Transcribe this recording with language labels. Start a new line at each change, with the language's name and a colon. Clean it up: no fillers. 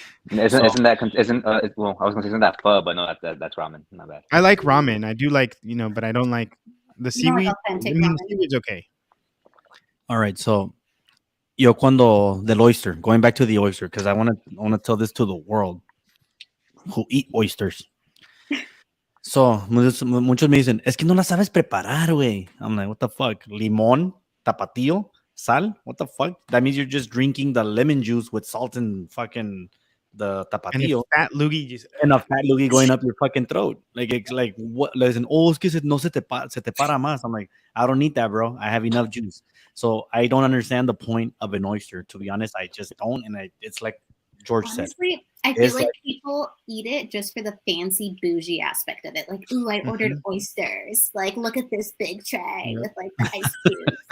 English: Isn't that well? I was gonna say isn't that pho, but no, that's ramen. Not bad. I like ramen. I do like, but I don't like the You don't like seaweed. authentic I mean, ramen. the seaweed's okay. All right, so
Spanish: yo cuando del
English: oyster, going back to the oyster, because I want to tell this to the world who eat oysters. So
Spanish: muchos me dicen, es que no la sabes preparar, güey.
English: I'm like, what the fuck?
Spanish: Limón, tapatío, sal.
English: What the fuck? That means you're just drinking the lemon juice with salt and fucking the And if tapatío. fat loogie just And a fat loogie going up your fucking throat. Like, it's like, what? Listen, oh,
Spanish: es que no se te para más.
English: I'm like, I don't need that, bro. I have enough juice. So I don't understand the point of an oyster. To be honest, I just don't. And it's like George said. Honestly, I feel It's like like- people eat it just for the fancy bougie aspect of it. Like, ooh, I ordered oysters. Like, look at this big tray with like the ice cubes.